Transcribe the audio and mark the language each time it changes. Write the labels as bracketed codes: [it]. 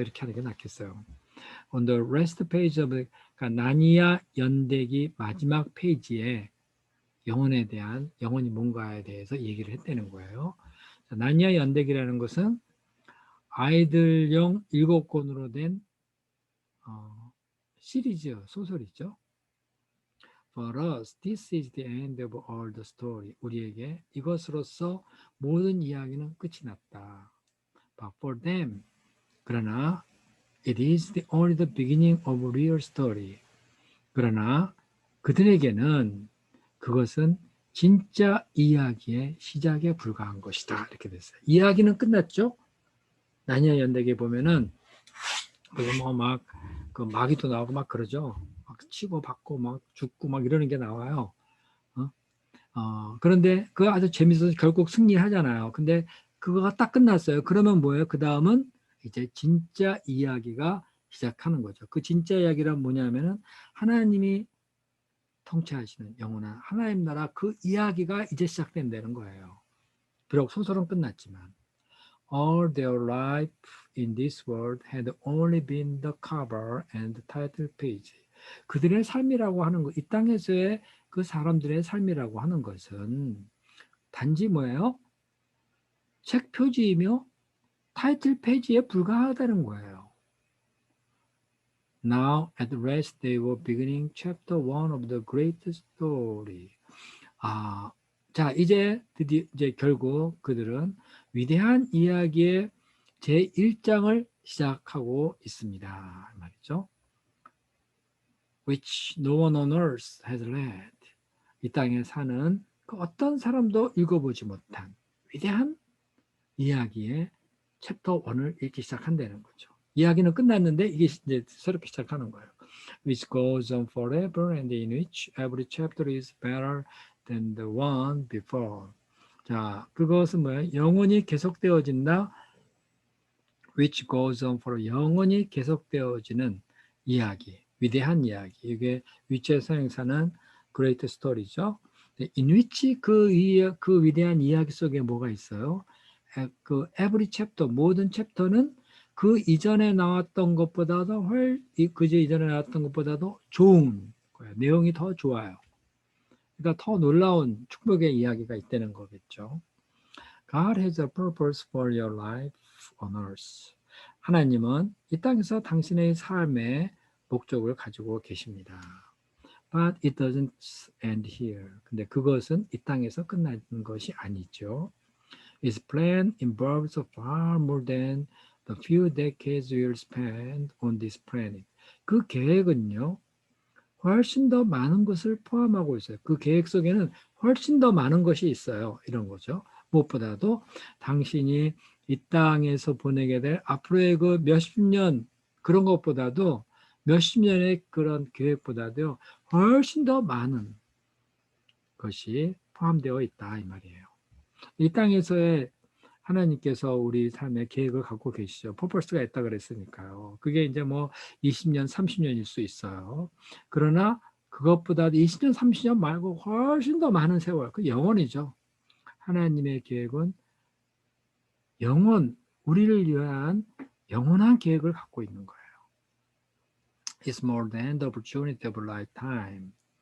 [ko] 이렇게 하는 게 낫겠어요. [en] On the last page of [ko] 그러니까 나니아 연대기 마지막 페이지에 영혼이 뭔가에 대해서 얘기를 했다는 거예요. 나니아 연대기라는 것은 아이들용 7권으로 된 시리즈 소설이죠. [en] For us, this is the end of all the story. [ko] 우리에게 이것으로서 모든 이야기는 끝이 났다. [en] But for them, [ko] 그러나 [en] it is only the beginning of real story. [ko] 그러나 그들에게는 그것은 진짜 이야기의 시작에 불과한 것이다. 이렇게 됐어요. 이야기는 끝났죠. 나니아 연대기에 보면은 그거 그 마귀도 나오고 막 그러죠. 막 치고 받고 막 죽고 막 이러는 게 나와요. 그런데 그거 아주 재밌어서 결국 승리하잖아요. 근데 그거가 딱 끝났어요. 그러면 뭐예요? 그 다음은 이제 진짜 이야기가 시작하는 거죠. 그 진짜 이야기란 뭐냐면은 하나님이 통치하시는 영원한 하나님 나라 그 이야기가 이제 시작된다는 거예요. 비록 소설은 끝났지만 [en] All their life in this world had only been the cover and the title page. [ko] 그들의 삶이라고 하는 것, 이 땅에서의 그 사람들의 삶이라고 하는 것은 단지 뭐예요? 책 표지이며 타이틀 페이지에 불과하다는 거예요. [en] Now at last they were beginning chapter 1 of the great story. [ko] 자, 이제 드디어 결국 그들은 위대한 이야기의 제1장을 시작하고 있습니다. 말이죠. [en] Which no one on earth has read. [ko] 이 땅에 사는 그 어떤 사람도 읽어보지 못한 위대한 이야기의 챕터 1을 읽기 시작한다는 거죠. 이야기는 끝났는데 이게 이제 새롭게 시작하는 거예요. [en] Which goes on forever and in which every chapter is better than the one before. [ko] 자, 그것은 뭐예요? 영원히 계속되어진다. [en] Which goes on for [ko] 영원히 계속되어지는 이야기, 위대한 이야기. 이게 위치의 선행사는 [en] great story [ko] 죠. [en] In which [ko] 그 위대한 이야기 속에 뭐가 있어요? 그 [en] every chapter, [ko] 모든 챕터는 그 이전에 나왔던 것보다도 그제 이전에 나왔던 것보다도 좋은 거예요. 내용이 더 좋아요. 그러니까 더 놀라운 축복의 이야기가 있다는 거겠죠. [en] God has a purpose for your life on earth. [ko] 하나님은 이 땅에서 당신의 삶의 목적을 가지고 계십니다. [en] But it doesn't end here. [ko] 근데 그것은 이 땅에서 끝나는 것이 아니죠. [en] His plan involves far more than the few decades you'll spend on this planet. [ko] 그 계획은요, 훨씬 더 많은 것을 포함하고 있어요. 그 계획 속에는 훨씬 더 많은 것이 있어요. 이런 거죠. 무엇보다도 당신이 이 땅에서 보내게 될 앞으로의 그 몇십 년 그런 것보다도 몇십 년의 그런 계획보다도 훨씬 더 많은 것이 포함되어 있다 이 말이에요. 이 땅에서의 하나님께서 우리 삶의 계획을 갖고 계시죠. 퍼포스가 있다 그랬으니까요. 그게 이제 뭐 20년, 30년일 수 있어요. 그러나 그것보다도 20년, 30년 말고 훨씬 더 많은 세월, 그 영원이죠. 하나님의 계획은 우리를 위한 영원한 계획을 갖고 있는 거예요. [en] It's more than the opportunity of a lifetime.